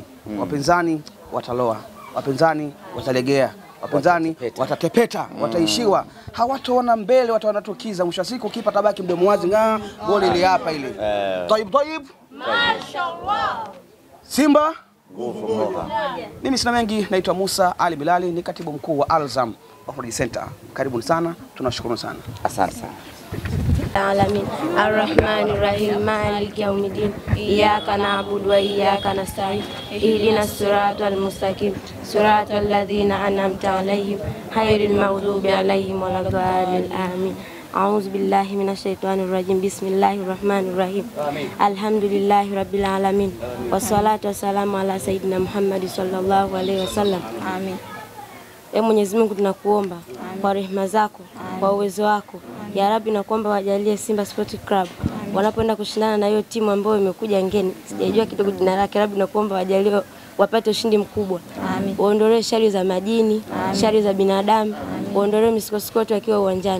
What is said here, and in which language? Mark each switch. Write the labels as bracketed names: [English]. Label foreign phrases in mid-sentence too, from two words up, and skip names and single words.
[Swahili] Wapinzani wataloa, wapinzani watalegea, wapinzani watatepeta, wataishiwa, hawataona mbele, watawanatukiza. Mwisho wa siku kipa tabaki mdomo wazi, goli ile hapa ile. Taib. Mashaallah. Simba nguvu moja. Mimi sina mengi, naitwa Musa Ali Bilali, ni katibu mkuu wa Alzam Off-Road Center. Karibuni sana, tunashukuru sana. Asante sana. [Arabic] Alamin. الرحمن الرحيم مالك يوم الدين إياك نعبد وإياك نستعين. اهدنا الصراط المستقيم صراط الذين أنعمت عليهم غير المغضوب عليهم ولا الضالين. Amin. أعوذ بالله من الشيطان الرجيم بسم الله الرحمن الرحيم. الحمد لله رب العالمين والصلاة والسلام على سيدنا محمد صلى الله عليه وسلم. Amin. [Swahili] Mwenyezi Mungu tunakuomba kwa rehema zako, kwa uwezo wako, [Arabic] يا رب, [Swahili] na kuomba wajalie Simba Sport Club wanapoenda kushindana na hiyo timu ambayo imekuja ngeni, sijajua kidogo jina lake, Rabbi, na kuomba wajalie wapate ushindi mkubwa. Amin. Waondolee shari za majini, shari za binadamu, waondolee misukosuko wakiwa uwanjani.